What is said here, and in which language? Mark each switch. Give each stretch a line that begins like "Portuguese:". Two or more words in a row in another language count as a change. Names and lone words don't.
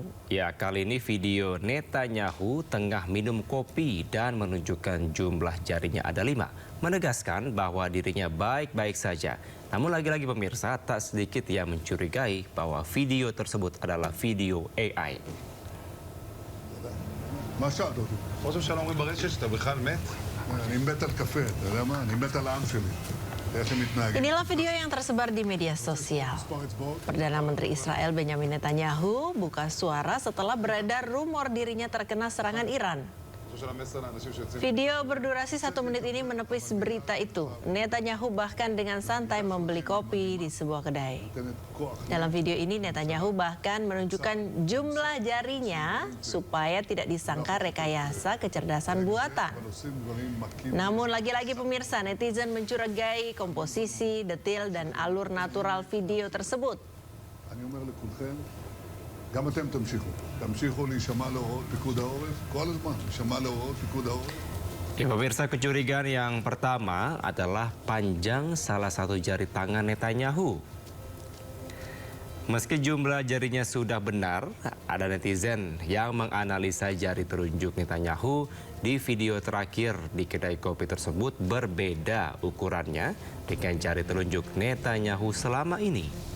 Indonesian: Ya, kali ini video Netanyahu tengah minum kopi dan menunjukkan jumlah jarinya ada 5. Menegaskan bahwa dirinya baik-baik saja. Namun lagi-lagi pemirsa, tak sedikit yang mencurigai bahwa video tersebut adalah video AI.
Hebrew: ראש הממשלה אומרים ברשת שאתה בכלל מת? אני מת על קפה, אתה יודע מה? אני מת על העם שלי. איך הם מתנהגים.
Indonesian: Inilah video yang tersebar di media sosial. Perdana Menteri Israel Benjamin Netanyahu buka suara setelah beredar rumor dirinya terkena serangan Iran. Video berdurasi 1 menit ini menepis berita itu. Netanyahu bahkan dengan santai membeli kopi di sebuah kedai. Dalam video ini Netanyahu bahkan menunjukkan jumlah jarinya supaya tidak disangka rekayasa kecerdasan buatan. Namun lagi-lagi pemirsa, netizen mencurigai komposisi, detail, dan alur natural video tersebut.
Hebrew: גם אתם תמשיכו להישמע להוראות פיקוד העורף, כל הזמן, להישמע להוראות פיקוד העורף.
Indonesian: Ya, pemirsa, kecurigaan yang pertama adalah panjang salah satu jari tangan Netanyahu. Meski jumlah jarinya sudah benar, ada netizen yang menganalisa jari telunjuk Netanyahu di video terakhir di kedai kopi tersebut berbeda ukurannya dengan jari telunjuk Netanyahu selama ini.